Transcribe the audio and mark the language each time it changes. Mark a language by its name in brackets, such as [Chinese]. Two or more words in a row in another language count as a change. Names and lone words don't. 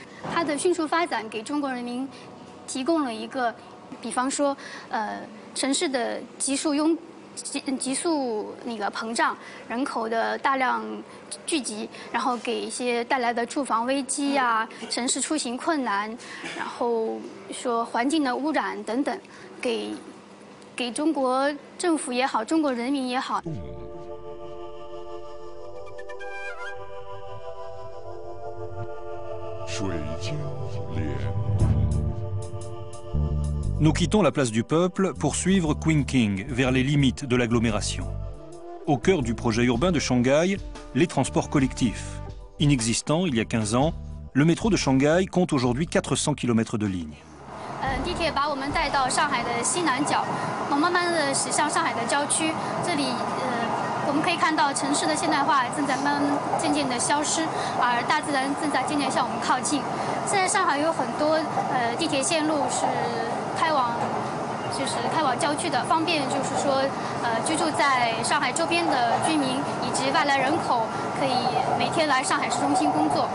[Chinese] 它的迅速发展给中国人民提供了一个，比方说城市的急速那个膨胀，人口的大量聚集，然后给一些带来的住房危机啊、城市出行困难，然后说环境的污染等等，给中国政府也好，中国人民也好。 [French] Nous quittons la place du peuple pour suivre Qing King vers les limites de l'agglomération. Au cœur du projet urbain de Shanghai, les transports collectifs. Inexistant il y a 15 ans, le métro de Shanghai compte aujourd'hui 400 km de lignes. [Chinese] 地铁把我们带到上海的西南角，慢慢的驶向上海的郊区。这里我们可以看到城市的现代化正在渐渐的消失，而大自然正在渐渐向我们靠近。现在上海有很多地铁线路是开往郊区的，方便就是说居住在上海周边的居民以及外来人口可以每天来上海市中心工作。